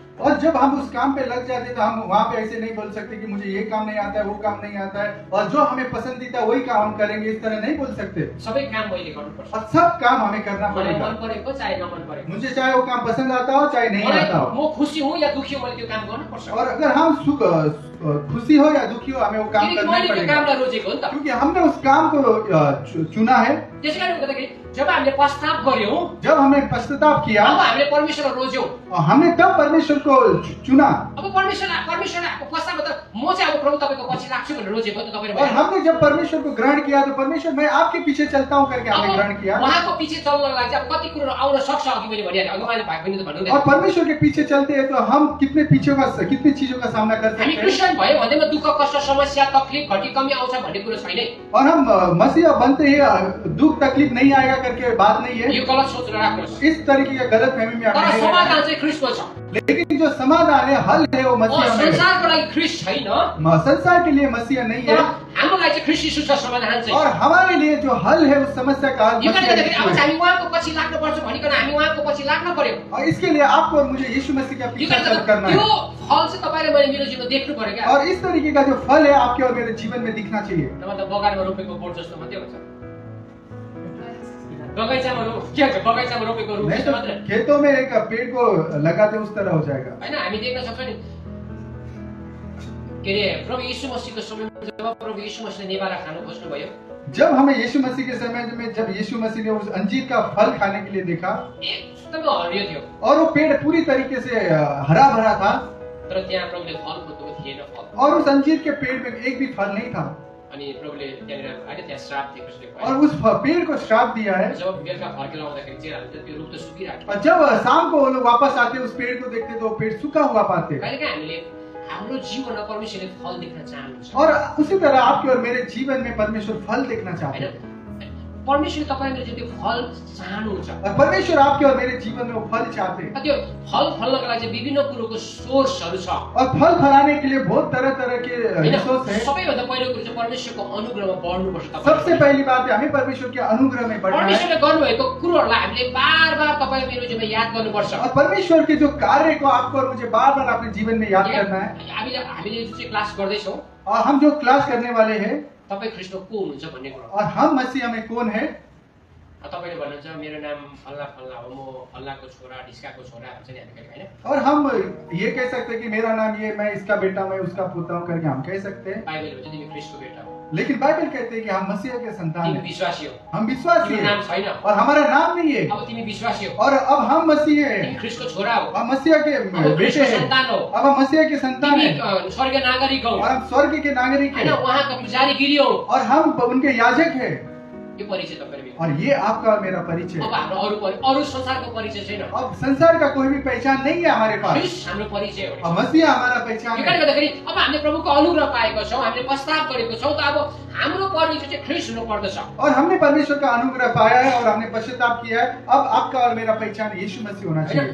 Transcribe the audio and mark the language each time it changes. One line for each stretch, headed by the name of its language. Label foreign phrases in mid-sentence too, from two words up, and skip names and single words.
Hindi: और जब हम उस काम पे लग जाते तो हम वहाँ पे ऐसे नहीं बोल सकते कि मुझे ये काम नहीं आता है, वो काम नहीं आता है, और जो हमें पसंदीदा वही काम हम करेंगे, इस तरह नहीं बोल सकते।
Nepali: सबै काम मैले गर्नुपर्छ।
Hindi: और सब काम हमें करना
Nepali: मलाई
Hindi: पड़ेगा।
Nepali: मन परेको चाहे नमन परेको,
Hindi: मुझे चाहे वो काम पसंद आता हो चाहे नहीं
Nepali: मलाई
Hindi: आता हो।
Nepali: म खुसी हुँ या दुखी हुँ, मैले त्यो काम गर्नुपर्छ।
Hindi: और अगर हम खुशी हो या दुखी हो हमें वो काम
Nepali: किनकि
Hindi: करना
Nepali: मैले त्यो
Hindi: पड़ेगा,
Nepali: कामलाई रोजेको हो नि त।
Hindi: क्योंकि हमने उस काम को चुना है।
Nepali: त्यसै कारणले गर्दाखेरि जब हामीले पश्चाताप गर्यौँ,
Hindi: जब हमने पश्चाताप किया
Nepali: अब हामीले परमेश्वरलाई रोज्यौँ।
Hindi: और हमने तब परमेश्वर को चुना,
Nepali: अब परमेश्वरलाई पश्चाताप त म चाहिँ अब प्रभु तपाईँको पछि लाग्छु भनेर रोजेको नि तपाईँले।
Hindi: और हमने जब परमेश्वर को ग्रहण किया तो परमेश्वर मैं आपके पीछे चलता हूँ करके हमने ग्रहण किया।
Nepali: उहाँको पछि चल्नको लागि चाहिँ अब कति कुरो आउन सक्छ, अघि मैले भनिहालेँ, अघि उहाँले भाइ बहिनी त भन्नुहुँदैन।
Hindi: और परमेश्वर के पीछे चलते हैं तो हम कितनी चीजों का सामना कर
Nepali: हामी
Hindi: सकते हैं।
Nepali: क्रिस्चियन भयो भन्दैमा दुःख कष्ट समस्या तकलिफ घटी कमी आउँछ भन्ने कुरो छैन।
Hindi: और हम मसीहा बनते ही दुख तकलीफ नहीं आएगा करके बात नहीं है।
Nepali: यो गलत सोच नराख्नुहोस्।
Hindi: इस तरीके का गलत फहमी में
Nepali: तर
Hindi: हमें नहीं रहना
Nepali: समाधान
Hindi: है।
Nepali: चाहिँ ख्रीष्टको छ।
Hindi: लेकिन जो समाधान है, हल है वो मसीहा में है।
Nepali: संसारको लागि ख्रीष्ट छैन,
Hindi: संसार के लिए मसीहा नहीं
Nepali: तर
Hindi: है,
Nepali: हाम्रो लागि चाहिँ ख्रीष्ट यीशु छ समाधान चाहिँ।
Hindi: और हमारे लिए जो हल है उस समस्या का हल
Nepali: यो कारणले
Hindi: मसीहा
Nepali: गर्दाखेरि
Hindi: यीशु
Nepali: अब
Hindi: है।
Nepali: चाहिँ हामी उहाँको पछि लाग्नुपर्छ भनिकन हामी उहाँको पछि लाग्न पर्यो।
Hindi: और इसके लिए आपको और मुझे यीशु मसीह का
Nepali: यो
Hindi: पीछा
Nepali: कारणले
Hindi: करना
Nepali: त्यो
Hindi: है।
Nepali: फल चाहिँ तपाईँले मैले मेरो जीवनमा देख्नु पर्यो क्या।
Hindi: और इस तरीके का जो फल है आपके और मेरे जीवन में दिखना चाहिए।
Nepali: नभए त बगानमा रोपेको बोट जस्तो मात्रै हुन्छ। बगैँचामा के हुन्छ, बगैँचामा रोपेको रुख
Hindi: नहीं
Nepali: जस्तो
Hindi: तो
Nepali: मात्रै
Hindi: खेतों में एक पेड़ को लगाते उस तरह हो जाएगा।
Nepali: हैन। हामी देख्न सक्छौँ नि के अरे प्रभु यीशु मसीहको समयमा जब प्रभु यीशु मसीहले नेवारा खानु खोज्नुभयो,
Hindi: जब हमें यीशु मसीह के समय में जब यीशु मसीह ने उस अंजीर का फल खाने के लिए देखा
Nepali: एकदमै हरियो थियो,
Hindi: और वो पेड़ पूरी तरीके से हरा भरा था,
Nepali: तर त्यहाँ प्रभुले फल खोज्नुभएको थिएन फल।
Hindi: और उस अंजीर के पेड़ में एक भी फल नहीं था,
Nepali: अनि प्रभुले त्यहाँनिर होइन त्यहाँ श्राप दिएको छ।
Hindi: और उस पेड़ को श्राप दिया है।
Nepali: जब बेलुका फर्केर आउँदाखेरि चाहिँ हामी त्यो रुख त सुकिरहेको
Hindi: और जब शाम को वो लोग वापस आते उस पेड़ को देखते तो वो पेड़ सूखा हुआ पाते।
Nepali: कहिलेकाहीँ हामीले हाम्रो जीवनमा परमेश्वरले फल देख्न चाहनुहुन्छ
Hindi: और उसी तरह आपके और मेरे जीवन में परमेश्वर फल देखना चाहते हैं।
Nepali: हैन। परमेश्वरले तपाईले चाहिँ त्यो फल चाहनुहुन्छ।
Hindi: और परमेश्वर आपके और मेरे जीवन में वो फल चाहते हैं।
Nepali: त्यो फल फल्नको लागि चाहिँ विभिन्न कुरोको सोर्सहरू छ।
Hindi: और फल फलाने के लिए बहुत तरह तरह के रिसोर्स है।
Nepali: सबैभन्दा पहिलो कुरो चाहिँ परमेश्वरको अनुग्रहमा बढ्नुपर्छ तपाईँ।
Hindi: सबसे पहली बात है हमें परमेश्वर के अनुग्रह में बढ़ना है।
Nepali: परमेश्वरले गर्नुभएको कुरोहरूलाई हामीले बार-बार तपाईँ मेरो जीवनमा याद गर्नुपर्छ।
Hindi: और परमेश्वर के जो कार्य को आपको और मुझे बार-बार अपने जीवन में याद करना है।
Nepali: हामीले जुन चाहिँ क्लास गर्दैछौँ,
Hindi: और हम जो क्लास करने वाले हैं,
Nepali: तपाईँ ख्रीष्टमा को हुनुहुन्छ भन्ने कुरा।
Hindi: और हम मसीह में कौन है।
Nepali: तपाईले भन्नुहुन्छ मेरो नाम फल्ला फल्ला हो, म फल्लाको छोरा ढिस्काको छोरा भन्छ नि हामी कहिले हैन।
Hindi: और हम ये कह सकते हैं कि मेरा नाम ये, मैं इसका बेटा, मैं उसका पुत्र हूँ करके हम कह सकते हैं।
Nepali: बाइबल भन्छ तिमी ख्रीष्टको बेटा हो,
Hindi: लेकिन बाइबल कहते हैं कि हम मसीह के संतान
Nepali: तिमी
Hindi: हैं।
Nepali: विश्वासी हो,
Hindi: हम विश्वासी
Nepali: तिम्रो
Hindi: हैं
Nepali: नाम छैन,
Hindi: और हमारा नाम नहीं है।
Nepali: अब तिमी विश्वासी हो,
Hindi: और अब हम मसीह
Nepali: तिमी
Hindi: हैं,
Nepali: ख्रीष्टको छोरा हो,
Hindi: हम मसीह के
Nepali: अब
Hindi: बेटे
Nepali: ख्रीष्टको
Hindi: हैं,
Nepali: सन्तान हो,
Hindi: अब हम मसीह के संतान
Nepali: तिमी
Hindi: हैं,
Nepali: स्वर्गीय नागरिक हो,
Hindi: और हम स्वर्ग के नागरिक
Nepali: हैन,
Hindi: हैं,
Nepali: उहाँको पुजारीगिरी हो।
Hindi: और हम उनके याजक हैं।
Nepali: यो परिचय तपाईले
Hindi: और ये आपका और मेरा परिचय
Nepali: अब
Hindi: है।
Nepali: हाम्रो अरू संसारको परिचय छैन।
Hindi: अब संसार का कोई भी पहचान नहीं है हमारे पास,
Nepali: ख्रिस्ट हाम्रो परिचय हो।
Hindi: और मसीह हमारा पहचान
Nepali: यो कारणले
Hindi: है।
Nepali: गर्दाखेरि अब हामीले प्रभुको अनुग्रह पाएको छौँ, हामीले प्रस्ताव गरेको छौँ, त अब हाम्रो परिचय चाहिँ ख्रिस्ट हुनु पर्दछ।
Hindi: और हमने परमेश्वर का अनुग्रह पाया है और हमने पश्चाताप किया है। अब आपका और मेरा पहचान यीशु मसीह होना चाहिए।